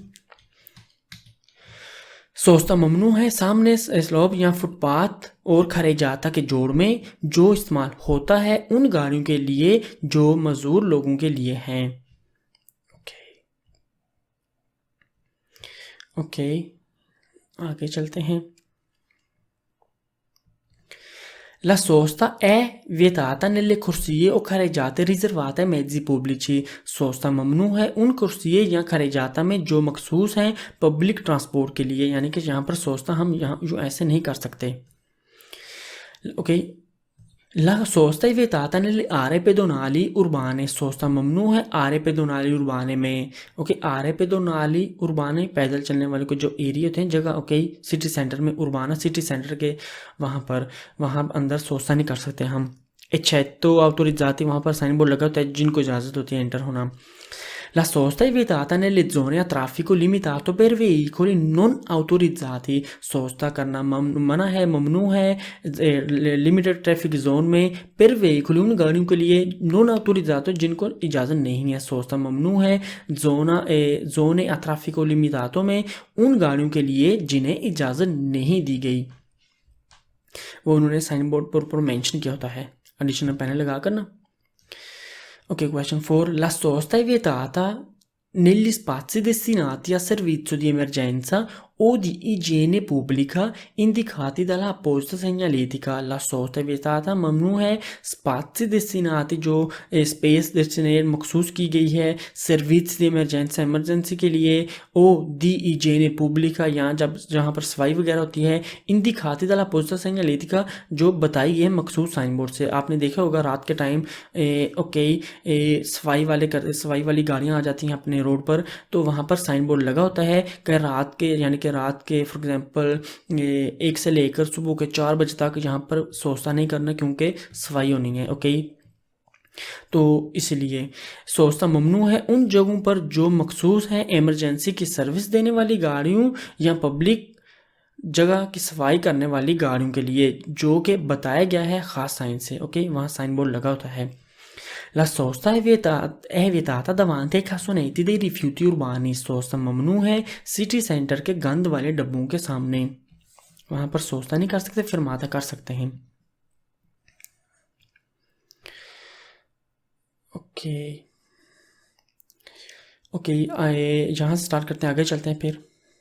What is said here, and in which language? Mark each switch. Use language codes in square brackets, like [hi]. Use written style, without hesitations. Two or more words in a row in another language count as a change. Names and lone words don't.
[ur] سوستا ممنوع ہے سامنے سلوپ یا فٹ پاتھ اور carreggiata کے جوڑ میں جو استعمال ہوتا ہے ان گاڑیوں کے لیے جو مزدور لوگوں کے لیے ہیں اوکے آگے چلتے ہیں. [it] La sosta è vietata nelle corsie o carreggiate riservate ai mezzi pubblici। [ur] سوستا ممنوع ہے ان کورسیے یا carreggiata میں جو مخصوص ہیں [en] public transport [ur] کے لیے یعنی کہ یہاں پر سوستا ہم یہاں جو ایسے نہیں کر سکتے اوکے. [it] La sosta è vietata nelle aree pedonali urbane। [ur] سوستا ممنوع ہے [it] aree pedonali urbane [ur] میں اوکے [it] aree pedonali urbane [ur] پیدل چلنے والے کو جو ایریا ہوتے ہیں جگہ اوکے [en] city center [ur] میں اوربانا [en] city center [ur] کے وہاں اندر سوستا نہیں کر سکتے ہم. [it] eccetto autorizzati [ur] وہاں پر [en] sign board [ur] لگا ہوتا ہے جن کو اجازت ہوتی ہے انٹر ہونا. [it] La sosta è vietata nelle zone a traffico limitato per veicoli non autorizzati। [ur] سوستا کرنا منع ہے ممنوع ہے [en] limited traffic zone [ur] میں پر ویہیکل ان گاڑیوں کے لیے [it] non autorizzato [ur] جن کو اجازت نہیں ہے. سوستا ممنوع ہے [it] zone a traffico limitato [ur] میں ان گاڑیوں کے لیے جنہیں اجازت نہیں دی گئی وہ انہوں نے [en] sign board [ur] پر اوپر مینشن کیا ہوتا ہے [en] additional panel [ur] لگا کر نا اوکے. [en] क्वेश्चन 4, [it] la sosta è vietata negli spazi destinati a servizio di emergenza o di igiene pubblica indicati dalla apposita segnaletica। La sosta è vietata [ur] ممنوع ہے [it] spazi destinati [ur] جو سپیس ڈیسٹینیٹ مخصوص کی گئی ہے سروس دی ایمرجنسی کے لیے [it] o di igiene pubblica [ur] یہاں جہاں پر صفائی وغیرہ ہوتی ہے [it] indicati dalla apposita segnaletica [ur] جو بتائی گئی ہے مخصوص [en] sign board [ur] سے. آپ نے دیکھا ہوگا رات کے ٹائم اوکے صفائی والی گاڑیاں آ جاتی ہیں اپنے روڈ پر تو وہاں پر [en] sign board [ur] لگا ہوتا ہے کہ رات کے یعنی کہ رات کے [en] for example [ur] 1 سے لے کر صبح کے 4 بجے تک یہاں پر سوستا نہیں کرنا کیونکہ صفائی ہونی ہے اوکے. تو اس لیے سوستا ممنوع ہے ان جگہوں پر جو مخصوص ہیں ایمرجنسی کی سروس دینے والی گاڑیوں یا پبلک جگہ کی صفائی کرنے والی گاڑیوں کے لیے جو کہ بتایا گیا ہے خاص سائن سے اوکے وہاں [en] sign board [ur] لگا ہوتا ہے. [it] La sosta è vietata davanti ai cassonetti dei rifiuti urbani। [ur] سوستا ممنوع ہے سٹی سینٹر کے گند والے ڈبوں کے سامنے وہاں پر سوستا نہیں کر سکتے فر ماتا کر سکتے ہیں. اوکے اوکے، آئے یہاں سے سٹارٹ کرتے ہیں، آگے چلتے ہیں پھر.